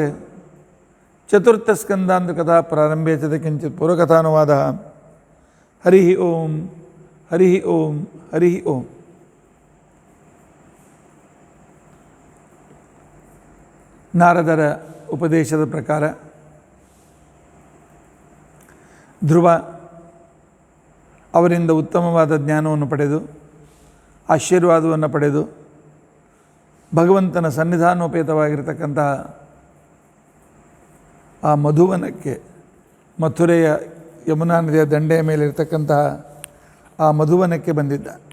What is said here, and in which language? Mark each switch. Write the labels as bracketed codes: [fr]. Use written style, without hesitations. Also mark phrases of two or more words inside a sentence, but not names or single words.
[sa] चतुर्थस्कन्धान्तकथा प्रारम्भे च किञ्चित् पूर्वकथानुवादः हरिः ओम हरिः ओम हरिः ओम [kn] ನಾರದರ ಉಪದೇಶದ ಪ್ರಕಾರ ಧ್ರುವ ಅವರಿಂದ ಉತ್ತಮವಾದ ಜ್ಞಾನವನ್ನು ಪಡೆದು ಆಶೀರ್ವಾದವನ್ನು ಪಡೆದು ಭಗವಂತನ ಸನ್ನಿಧಾನೋಪೇತವಾಗಿರತಕ್ಕಂತಹ ಆ ಮಧುವನಕ್ಕೆ ಮಥುರೆಯ ಯಮುನಾ ನದಿಯ ದಂಡೆಯ ಮೇಲೆ ಇರತಕ್ಕಂತಹ ಆ ಮಧುವನಕ್ಕೆ ಬಂದಿದ್ದ.